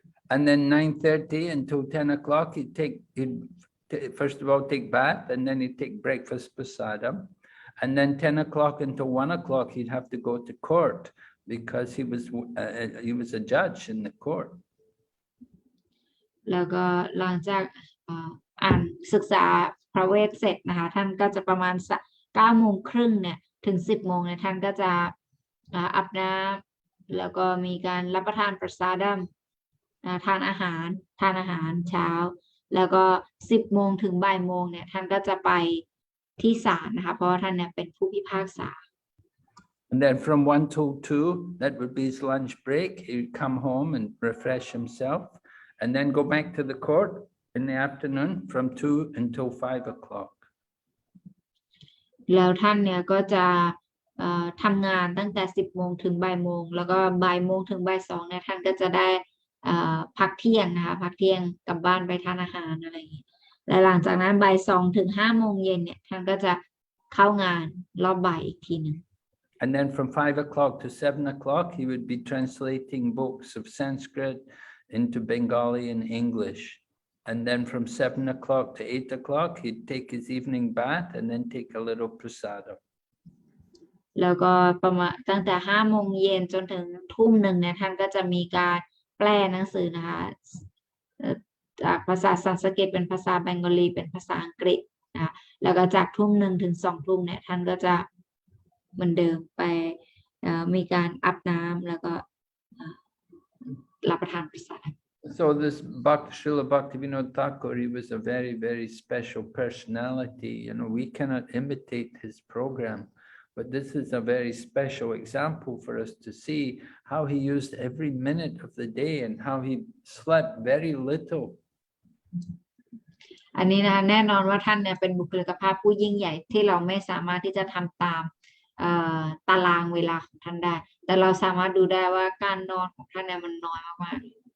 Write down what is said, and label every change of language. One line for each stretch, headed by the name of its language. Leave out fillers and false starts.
English: And then 9:30 until 10 o'clock, he'd first of all take bath, and then he'd take breakfast prasadam. And then 10 o'clock until 1 o'clock, he'd have to go to court because he was a judge in the court.
Thai: แล้วก็หลังจากอ่านศึกษาพระเวทเสร็จนะคะท่านก็จะประมาณ9:30เนี่ยถึง 10 โมงเนี่ยท่านก็จะอาบน้ำแล้วก็มีการรับประทานประสาดัมทานอาหารเช้าแล้วก็10 โมงถึงบ่ายโมงเนี่ยท่านก็จะไปที่ศาลนะคะเพราะว่าท่านเนี่ยเป็นผู้พิพากษา
English: And then from 1 till 2, that would be his lunch break. He would come home and refresh himself, and then go back to the court in the afternoon from 2 until 5 o'clock.
Thai: แล้วท่านเนี่ยก็จะทำงานตั้งแต่10 โมงถึงบ่ายโมงแล้วก็บ่ายโมงถึงบ่าย 2เนี่ยท่านก็จะได้พักเที่ยงนะคะพักเที่ยงกลับบ้านไปทานอาหารอะไรอย่างนี้และหลังจากนั้นบ่าย 2 ถึง 5 โมงเย็นเนี่ยท่านก็จะเข้างานรอบบ่ายอีกทีหนึ่ง
English: And then from 5 o'clock to 7 o'clock, he would be translating books of Sanskrit into Bengali and English. And then from 7 o'clock to 8 o'clock, he'd take his evening bath and then take a little prasadam.
Thai: แล้วก็ประมาณตั้งแต่ 5 โมงเย็นจนถึง 1:00 เนี่ยท่านก็จะมีการแปลหนังสือนะคะจากภาษาสันสกฤตเป็นภาษาเบงกอลีเป็นภาษาอังกฤษนะคะแล้วก็จาก 1:00 ถึง 2:00 เนี่ยท่านก็จะเหมือนเดิมไปมีการอาบน้ำแล้วก็รับประทานประสาท
English: So this Srila Bhaktivinoda Thakur, he was a very, very special personality. You know, we cannot imitate his program, but this is a very special example for us to see how he used every minute of the day and how he slept very little.
Thai: อันนี้นะคะแน่นอนว่าท่านเนี่ยเป็นบุคลิกภาพผู้ยิ่งใหญ่ที่เราไม่สามารถที่จะทำตาม ตารางเวลาของท่านได้แต่เราสามารถดูได้ว่าการนอนของท่านเนี่ยมันน้อยมากๆ